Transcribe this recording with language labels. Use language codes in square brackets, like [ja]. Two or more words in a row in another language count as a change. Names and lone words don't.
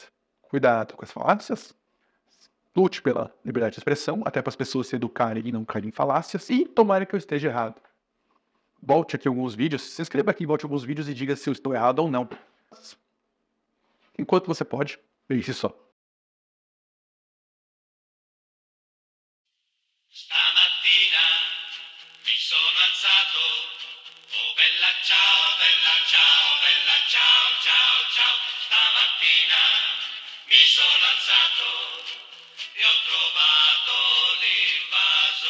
[pt] Cuidado com as falácias, lute pela liberdade de expressão, até para as pessoas se educarem e não caírem em falácias, e tomara que eu esteja errado. Volte aqui alguns vídeos, se inscreva aqui, volte alguns vídeos e diga se eu estou errado ou não. Enquanto você pode, pense só. [it] Stamattina mi sono alzato, oh bella ciao, bella ciao, bella ciao, ciao, ciao. Stamattina mi sono alzato e ho trovato l'invasione.